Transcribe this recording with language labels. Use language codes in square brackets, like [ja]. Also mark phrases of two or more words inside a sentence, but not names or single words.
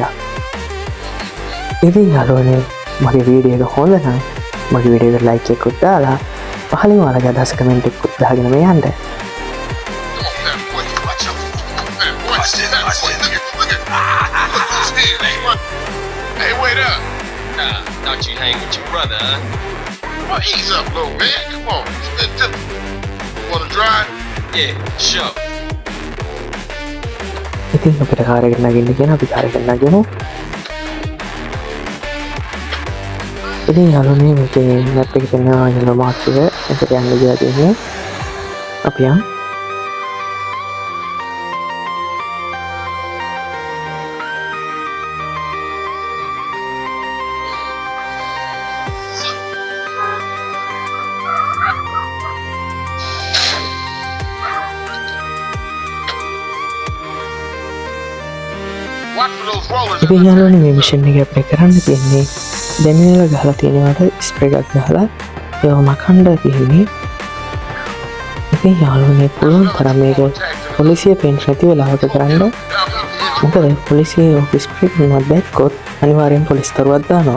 [si] ඉතින් යාළුවනේ මගේ වීඩියෝ එක හොඳ නම් මගේ වීඩියෝ එකට ලයික් එකක් දාලා පහලින් ඔයාලගේ අදහස කමෙන්ට් එකක් දාගෙන මේ යන්න. [en] Hey, wait up. Nah, thought you hang with your brother, huh? Well, ease up, little man. Come on. Wanna drive? Yeah, sure. [si] ඉතින් අපිට කාර් එකට නගින්න කියන අපි කාර් එකට නගිමු. ඉතින් යාළුවනේ මේකේ මැප් එකේ තියෙනවා යන මාක් එක. එතකොට යන්න ගියා තියෙන්නේ. අපි යන්. [en] Watch for those rollers. [si] ඉතින් යාළුවනේ මේ මිෂන් එක අපිට කරන්න තියෙන්නේ දැනෙලා ගහලා තියෙනවට ස්ප්‍රේ එකක් ගහලා ඒව මකන්න තියෙන්නේ. ඉතින් යාළුවනේ පුළුවන් තරම් මේක පොලිසිය පේන්න නැති වෙලාවක කරන්න. මොකද පොලිසිය ඔක ස්ප්‍රේ කරනවා දැක්කොත් අනිවාර්යෙන් පොලිස් දරුවක් දානවා.